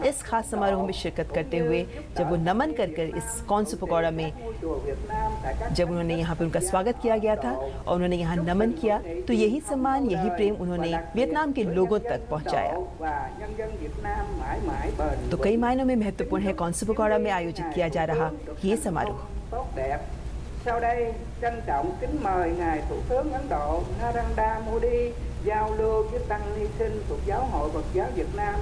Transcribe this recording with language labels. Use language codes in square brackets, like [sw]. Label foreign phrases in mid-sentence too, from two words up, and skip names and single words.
[hi] इस खास समारोह में शिरकत करते हुए जब वो नमन कर इस कॉन्सू पगोड़ा में जब उन्होंने यहाँ पर उनका स्वागत किया गया था और उन्होंने यहाँ नमन किया तो यही सम्मान, यही प्रेम उन्होंने वियतनाम के लोगों तक पहुँचाया। तो कई मायनों में महत्वपूर्ण है कॉन्सू पगोड़ा में आयोजित किया जा रहा ये समारोह। [vi] Sau đây trân trọng kính mời ngài Thủ tướng Ấn Độ Narendra Modi giao lưu với tăng ni sinh thuộc Giáo hội Phật giáo Việt Nam.